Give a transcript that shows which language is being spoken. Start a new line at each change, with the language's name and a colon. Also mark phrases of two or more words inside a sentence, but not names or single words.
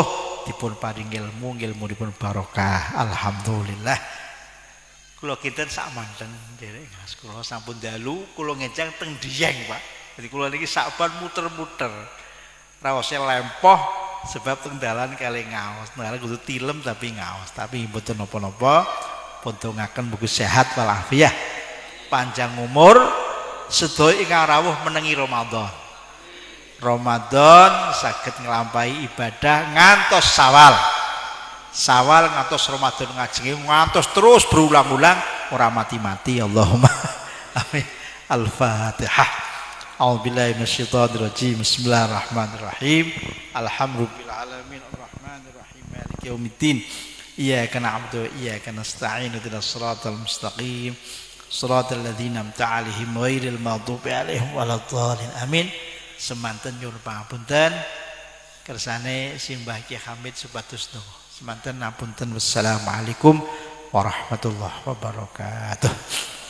Javanese: dipun paringi ilmu ilmunipun barokah alhamdulillah kula kinten sak manten nderek Mas kula sampun dalu kula ngejang teng Dieng Pak jadi kula niki sakban muter-muter raosé lempoh sebab teng dalan kali ngaos ngarep kudu tilem tapi ngaos tapi mboten napa-napa pun dongaken mugi sehat walafiat panjang umur sedaya ingkang rawuh menengi Ramadan saged nglampahi ibadah ngantos Sawal ngantos Ramadan ngajeng ngantos terus berulang-ulang ora mati-mati
Arabic: اللهم آمين الفاتحة أعوذ بالله من الشيطان الرجيم بسم الله الرحمن الرحيم الحمد لله العالمين الرحمن الرحيم مالك يوم الدين إياك نعبد وإياك نستعين اهدنا الصراط المستقيم صراط الذين أنعمت عليهم غير المغضوب عليهم ولا الضالين. Amin.
Javanese: Semanten nyuwun pangapunten kersane simbah Ki Hamid supados donga. Semanten ngapunten
Arabic: والسلام عليكم ورحمة الله وبركاته.